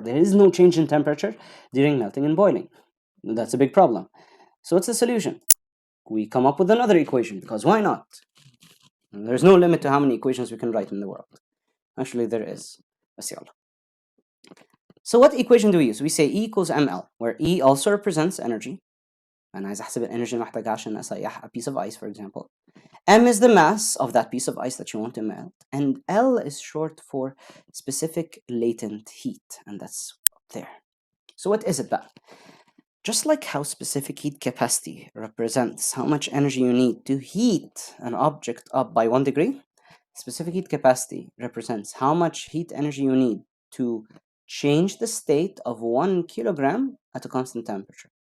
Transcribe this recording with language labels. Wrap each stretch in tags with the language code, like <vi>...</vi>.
<en>There is no change in temperature during melting and boiling. That's a big problem. So what's the solution? We come up with another equation because why not? And there's no limit to how many equations we can write in the world. Actually, there is.</en> <ar>بس يلا.</ar> <en>So what equation do we use? We say E equals ml, where E also represents energy.</en> <ar>أنا عايز أحسب الانرجي اللي محتاجها عشان أسيح</ar> <en>a piece of ice, for example. M is the mass of that piece of ice that you want to melt, and L is short for specific latent heat, and that's up there. So what is it that? Just like how specific heat capacity represents how much energy you need to heat an object up by 1 degree, specific heat capacity represents how much heat energy you need to change the state of 1 kilogram at a constant temperature.</en>